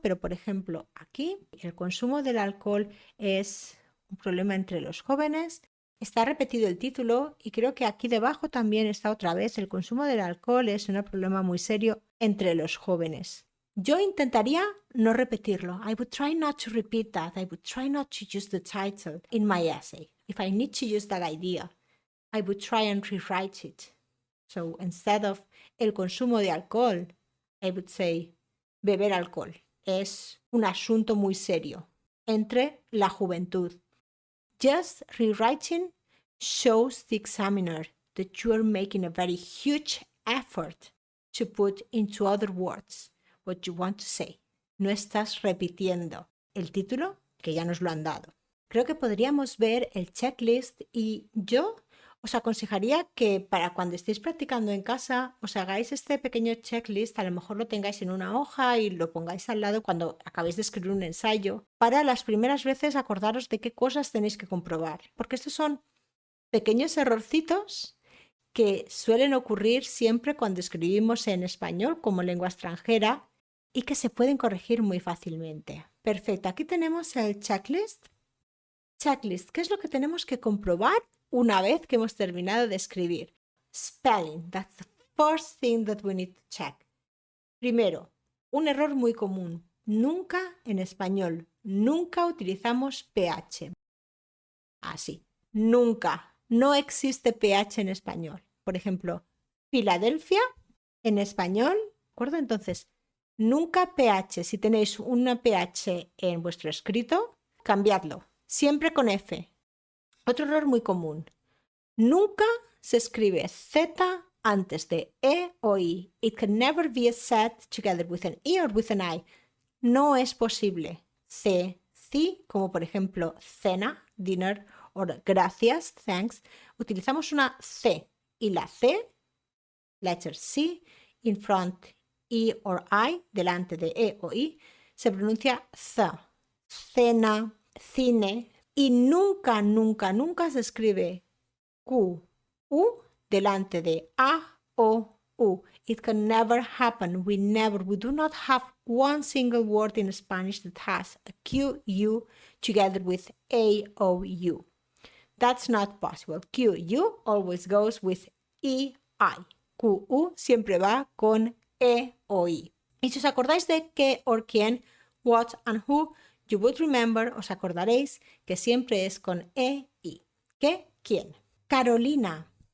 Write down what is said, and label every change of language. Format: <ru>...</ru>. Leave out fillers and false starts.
<es>Pero, por ejemplo, aquí el consumo del alcohol es un problema entre los jóvenes. Está repetido el título y creo que aquí debajo también está otra vez: el consumo del alcohol es un problema muy serio entre los jóvenes. Yo intentaría no repetirlo.</es> <en>I would try not to repeat that. I would try not to use the title in my essay. If I need to use that idea, I would try and rewrite it. So instead of</en> <es>el consumo de alcohol,</es> <en>I would say</en> <es>beber alcohol. Es un asunto muy serio entre la juventud.</es> <en>Just rewriting shows the examiner that you are making a very huge effort to put into other words what you want to say.</en> <es>No estás repitiendo el título que ya nos lo han dado. Creo que podríamos ver el checklist y yo os aconsejaría que para cuando estéis practicando en casa os hagáis este pequeño checklist, a lo mejor lo tengáis en una hoja y lo pongáis al lado cuando acabéis de escribir un ensayo, para las primeras veces acordaros de qué cosas tenéis que comprobar, porque estos son pequeños errorcitos que suelen ocurrir siempre cuando escribimos en español como lengua extranjera y que se pueden corregir muy fácilmente. Perfecto, aquí tenemos el checklist. Checklist, ¿qué es lo que tenemos que comprobar una vez que hemos terminado de escribir?</es> <en>Spelling, that's the first thing that we need to check.</en> <es>Primero, un error muy común. Nunca en español, nunca utilizamos PH. Así, nunca. No existe PH en español. Por ejemplo, Filadelfia en español, ¿de acuerdo? Entonces, nunca PH. Si tenéis una PH en vuestro escrito, cambiadlo. Siempre con F. Otro error muy común. Nunca se escribe Z antes de E o I.</es> <en>It can never be said together with an E or with an I.</en> <es>No es posible. C, como por ejemplo cena, dinner, o gracias, thanks. Utilizamos una C y la C,</es> <en>letter C, in front E or I,</en> <es>delante de E o I, se pronuncia Z. Cena, cine, y nunca, nunca, nunca se escribe Q, U, delante de A, O, U.</es> <en>It can never happen. We do not have one single word in Spanish that has a Q, U together with A, O, U. That's not possible. Q, U always goes with E, I.</en> <es>Q, U siempre va con E, O, I. Y si os acordáis de qué or quién,</es> <en>what and who, you would remember,</en> <es>os acordaréis que siempre es con e, i. ¿Qué? ¿Quién? Carolina.</es>